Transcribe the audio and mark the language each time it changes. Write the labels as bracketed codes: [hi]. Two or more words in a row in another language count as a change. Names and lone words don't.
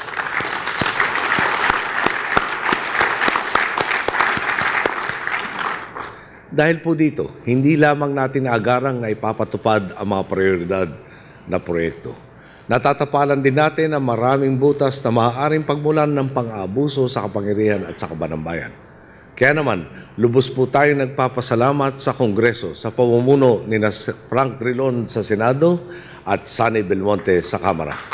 [tl] Dahil po dito, hindi lamang natin agarang na ipapatupad ang mga prioridad na proyekto. Natatapalan din natin ang maraming butas na maaaring pagmulan ng pang-aabuso sa kapangyarihan at sa kabanambayan. Kaya naman, lubos po tayo nagpapasalamat sa Kongreso sa pamumuno ni Frank Drilon sa Senado at Sani Belmonte sa Kamara.